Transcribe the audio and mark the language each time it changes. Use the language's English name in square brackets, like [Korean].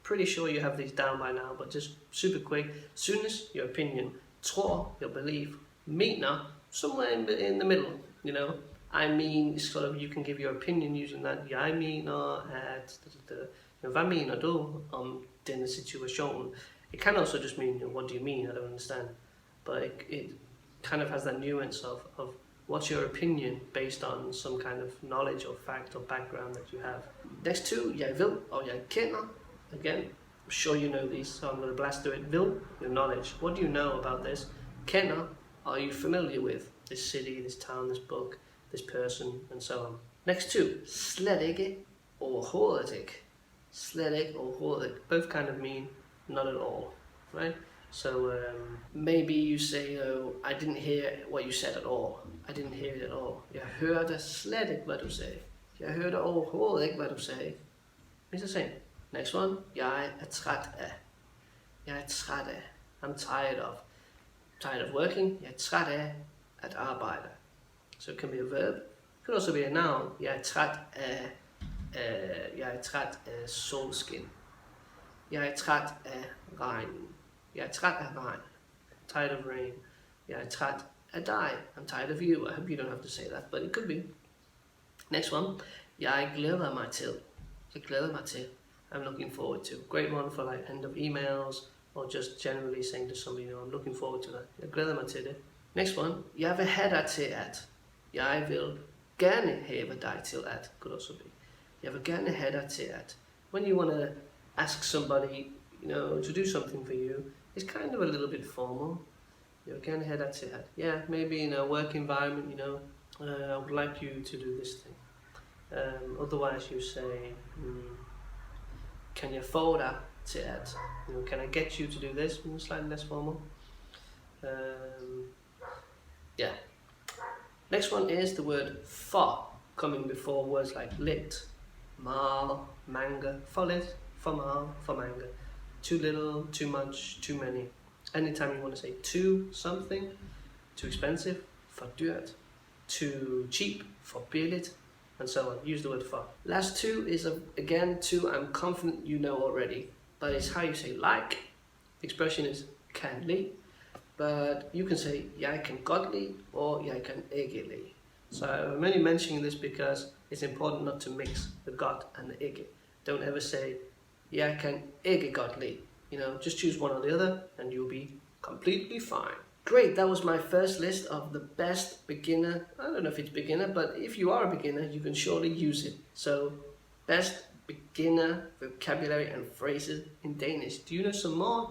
[English] Pretty sure you have these down by now, but just super quick. Synes, your opinion. Tror, your belief. Mener, somewhere in the middle, I mean, sort of, you can give your opinion using that. [Danish] Jeg mener, at... Hvad mener du om denne situation? [English] It can also just mean, what do you mean? I don't understand. But it kind of has that nuance of what's your opinion based on some kind of knowledge or fact or background that you have. Next two, jeg ved og jeg kender. Again, I'm sure you know these, so I'm going to blast through it. Ved, your knowledge. What do you know about this? Kender, are you familiar with this city, this town, this book, this person, and so on. [Danish] Next two, slet ikke, overhovedet ikke. Slet ikke, overhovedet ikke. [English] Both kind of mean not at all, right? So maybe you say, oh, I didn't hear what you said at all. I didn't hear it at all. [Danish] Jeg hørte slet ikke, hvad du sagde. Jeg hørte overhovedet ikke, hvad du sagde. It's the same. [English] Next one. Jeg er træt af. Jeg er træt af. I'm tired of. Tired of working. [Danish] Jeg er træt af at arbejde. [English] So it can be a verb. It can also be a noun. Jeg er træt af. [Danish] Jeg er træt af solskin. Jeg er træt af regnen. Jeg er træt af regn. Tired of rain. Jeg er træt af dig. [English] I'm tired of you. I hope you don't have to say that, but it could be. [Danish] Next one. Jeg glæder mig til. Jeg glæder mig til. I'm looking forward to. [English] Great one for like end of emails or just generally saying to somebody, I'm looking forward to that. [Danish] Jeg glæder mig til det. Next one. Jeg vil have dig til at. Jeg vil gerne have dig til at. Could also be. Jeg vil gerne have dig til at. [English] When you want to ask somebody, to do something for you, it's kind of a little bit formal. [Danish] Jeg vil gerne have dig til at. [English] Yeah, maybe in a work environment, I would like you to do this thing. [Danish] Otherwise you say, kan jeg få dig til at? [English] Can I get you to do this? Slightly less formal. Yeah. Next one is the word for, coming before words like lidt, meget, mange, for lidt, for meget, for mange. Too little, too much, too many. Anytime you want to say too something, too expensive, for dyrt, too cheap, for billigt, and so on. Use the word for. Last two is, again, two I'm confident you know already, but it's how you say like. The expression is kan lide, but you can say jeg kan godt lide or jeg kan ikke lide. So I'm only mentioning this because it's important not to mix the godt and the ikke. Don't ever say jeg kan ikke godt lide. Just choose one or the other and you'll be completely fine. Great, that was my first list of the best beginner, I don't know if it's beginner, but if you are a beginner, you can surely use it. So, best beginner vocabulary and phrases in Danish. Do you know some more?